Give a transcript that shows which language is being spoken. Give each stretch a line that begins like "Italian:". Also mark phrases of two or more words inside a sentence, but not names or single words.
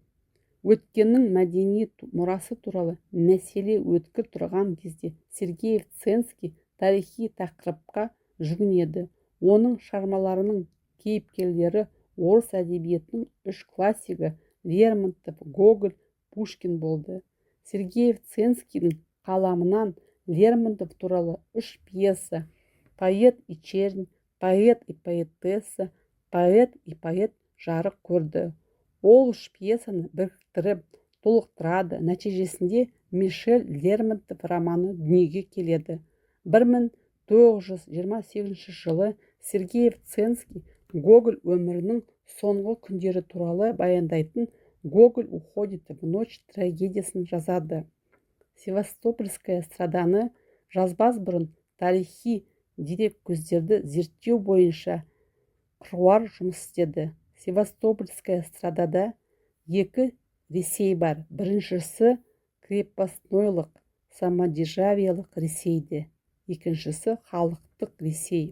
Kazakh: Өткеннің мәдени мұрасы туралы мәселе өткір тұрған кезде Сергеев-Ценский тарихи тақырыпқа жүгінеді. Оның шығармаларының кейіпкерлері орыс әдебиетінің 3 классигі Лермонтов, Гоголь, Пушкин болды. Сергеев-Ценскийдің қаламынан Лермонтов туралы 3 пьеса: «Поэт и чернь», «Поэт и поэтесса», «Поэт и поэт» жарық көрді. Ол 3 пьесаны біріктіріп, толықтырады. Нәтижесінде Мишель Лермонтов романы дүниеге келеді. 1928 жылы Сергеев-Ценский Гоголь өмірінің соңғы күндері туралы баяндайтын «Гоголь уходит в ночь» трагедиясын жазады. Севастопольская страданы жазбас бұрын тарихи дереккөздерді зерттеу бойынша қыруар жұмыс істеді. Севастопольская страдада 2 Ресей бар. Біріншісі крепостнойлық, самодержавиялық Ресейді, екіншісі халықтық Ресей.